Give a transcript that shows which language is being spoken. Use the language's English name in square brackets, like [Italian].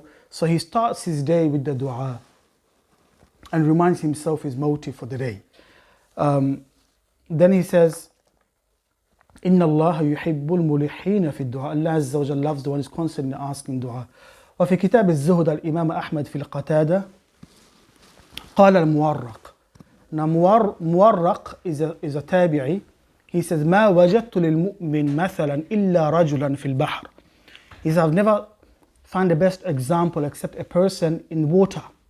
[English] So he starts his day with the dua and reminds himself his motive for the day. Then he says, [Arabic] إن الله يحب الملحين في الدعاء. [English] Allah Azza wa Jal loves the one who is constantly asking dua. [Arabic] وفي كتاب الزهد الإمام أحمد في القتادة قال المورق. [English] Now مورق is a tabi'i. He says [Arabic] ما وجدت للمؤمن مثلا إلا رجلا في البحر. [English] He says I've never found the best example except a person in water.